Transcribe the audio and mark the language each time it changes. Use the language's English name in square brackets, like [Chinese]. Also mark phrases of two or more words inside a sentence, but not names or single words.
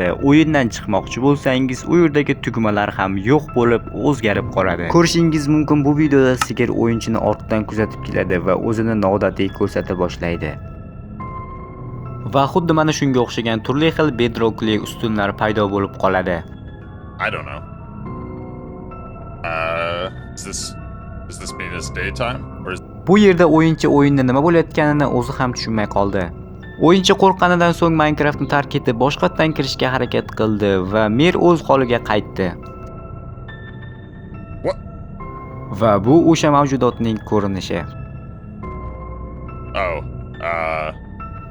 [Uzbek] O'yindan chiqmoqchi bo'lsangiz, u yerdagi tugmalar ham yo'q bo'lib, o'zgarib qoladi. Ko'rishingiz mumkin, bu videoda sigir o'yinchini ortdan kuzatib keladi va o'zini noodatiy ko'rsata boshlaydi. Va xuddi mana shunga o'xshagan turli xil bedrockli ustunlar paydo bo'lib qoladi. [English] I don't know. Does this mean it's daytime or is... [Uzbek] Bu yerda o'yinchi o'yinda nima bo'layotganini o'zi ham tushunmay qoldi. O'yinchi qo'rqqanidan so'ng Minecraftni tark etib, boshqatdan kirishga harakat qildi va mer o'z holiga qaytdi. Va bu o'sha mavjudotning ko'rinishi.